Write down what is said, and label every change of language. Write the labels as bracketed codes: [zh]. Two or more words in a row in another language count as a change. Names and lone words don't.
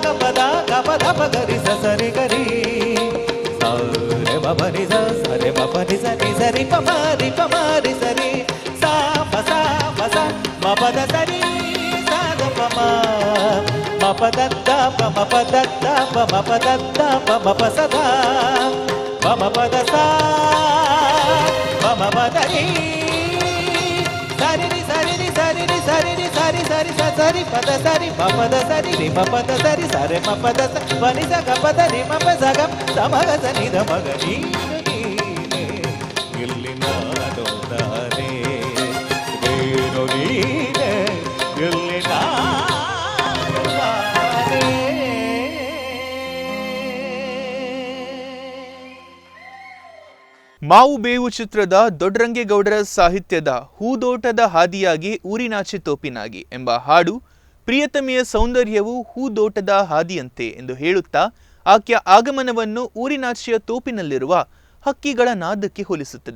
[kn] ಪ ದ ಗ ಪ ದ ಪ ಗರಿ ಸ ಸರಿ ಗರಿ ಸರೆ ಮಪ ನಿ ಸ ಸರೆ ಮಪ ನಿ ಸ ನಿ ಸರಿ ಪ ಮ ರಿ ಪ ಮ ರಿ ಸರಿ ಸಾ ಪ ಸ ಮ ಪ ದ ಸರಿ ಸಾ ದ ಪ ಮ ಮ ಪ ದ ದ ಪ ಮ ಪ ದ ದ ಪ ಮ ಪ ದ ದ ಪ ಮ ಪ ಸ ದ ಪ ಮ ಪ ದ ಸಾ ಪ ಮ ಪ ದ ರಿ ಸರಿ ಸರಿ ಸರಿ ಸರಿ ಸರಿ ಸರಿ ಸರಿ ಪದ ಸರಿ ಪದ ಸರಿ ರಿ ಪದ ಸರಿ ಸರಿ ಪದ ಸನಿ ಸ ಗ ಪದ ರಿ ಮ ಪ ಸ ಗ ಸಮಗ ಸನಿ ದ ಮಗ ನೀನೆ ಇಲ್ಲಿ ನಾನು ನಾನೇ ನೀನು ನೀನೆ ಇಲ್ಲಿ ನಾನು ನಾನೇ ಮಾವು ಬೇವು ಚಿತ್ರದ ದೊಡ್ಡರಂಗೇಗೌಡರ ಸಾಹಿತ್ಯದ ಹೂದೋಟದ ಹಾದಿಯಾಗಿ ಊರಿನಾಚೆ ತೋಪಿನಾಗಿ ಎಂಬ ಹಾಡು ಪ್ರಿಯತಮೆಯ ಸೌಂದರ್ಯವು ಹೂದೋಟದ ಹಾದಿಯಂತೆ ಎಂದು ಹೇಳುತ್ತಾ ಆಕೆಯ ಆಗಮನವನ್ನು ಊರಿನಾಚೆಯ ತೋಪಿನಲ್ಲಿರುವ ಹಕ್ಕಿಗಳ ನಾದಕ್ಕೆ ಹೋಲಿಸುತ್ತದೆ.